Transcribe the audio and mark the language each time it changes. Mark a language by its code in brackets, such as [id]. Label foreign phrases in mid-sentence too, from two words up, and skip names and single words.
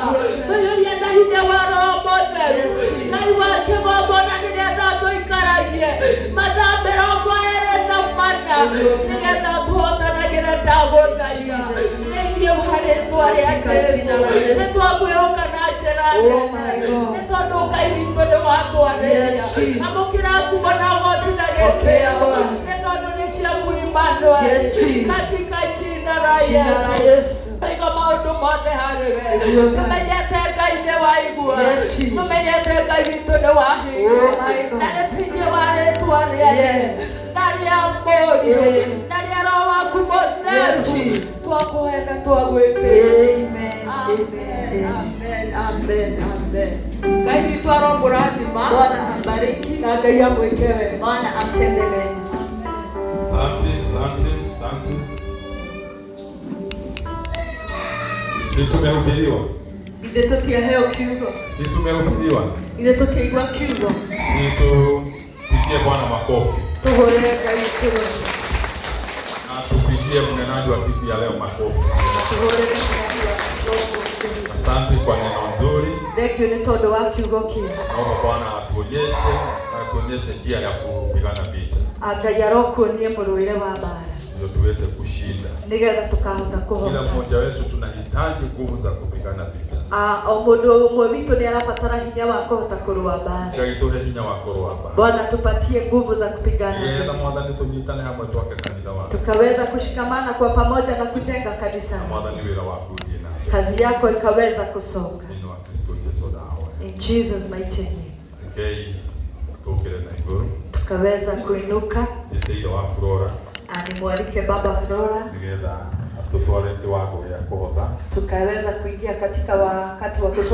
[ki] Tũiyũrie na hinya wa Roho Mũtheru. Ngai wa kĩgongona nĩgetha tũikaragie mathaa 24 nĩgetha tũhotanagĩre ndagũthaitha. Thĩinĩ wa rĩĩtwa rĩa Jesũ. Nĩ twakwĩhoka na njĩra nene. Nĩ tondũ Ngai witũ nĩ watwarĩria. Amũkĩra ngumo na ũhoti na gĩtĩo. Nĩ tondũ nĩ ciaku Emmanuel. [sw] Katika jina la Yesu. [ki] Igo maũndũ mothe harĩ we. Tũmenyete Ngai nĩ waigua. Tũmenyete Ngai witũ nĩ wahingũra. Na nĩ thĩinĩ wa rĩĩtwa rĩa Yesu na rĩa Mũriũ na rĩa Roho waku Mũtheru twakũhe na twagwĩtĩkia. Amen. Ngai witũ aromũrathima. [sw] Bwana ambariki [ki] na Ngai amwĩke wega. [sw] Bwana amtende mema. Asante. Si tumehubiriwa? [ki] Ithe tũtiaheo kiugo. [sw] Si tumehubiriwa? [ki] Ithe tũtiaigua kiugo. [sw] Si tupigie Bwana makofi. [ki] Tũhũrĩre Ngai kĩrũmu. [sw] Na tupigie mnenaji wa siku ya leo makofi. [ki] Tũhũrĩre Ngai kĩrũmu. [sw] Asante kwa neno nzuri. [en] Thank you [ki] nĩ tondũ wa kiugo kĩega. [sw] Naomba Bwana atuonyeshe njia ya kupigana vita. [ki] Ngai arokuonie mũrũĩre wa mbara. [sw] Ndio tuweze kushinda. [ki] Nĩgetha tukahota kũhota. [sw] Kila mmoja wetu tunahitaji nguvu za kupigana vita. [ki] O mũndũ ũmwe witũ nĩ arabatara hinya wa kũhota kũrũa mbara. Ngai tuhe hinya wa kũrũa mbara. [sw] Bwana tupatie nguvu za kupigana Yeye vita. [ki] Mwathani tunyitane hamwe twake kanitha wako. [sw] Tukaweza kushikamana kwa pamoja na kujenga kanisa. [ki] Mwathani wĩra waku jina. [sw] Kazi yako ikaweza kusonga. [ki] Nino wa Kristo Yesu dawe. [en] In Jesus mighty name. [ki] Okay. Tukire na iguru. [sw] Tukaweza kuinuka. [ki] Njeteire wa Flora. [sw] Nimwalike Baba Flora. [ki] Nigetha tutware kiwango gĩa kũhotha. [sw] Tukaweza kuingia katika wakati wa kutoa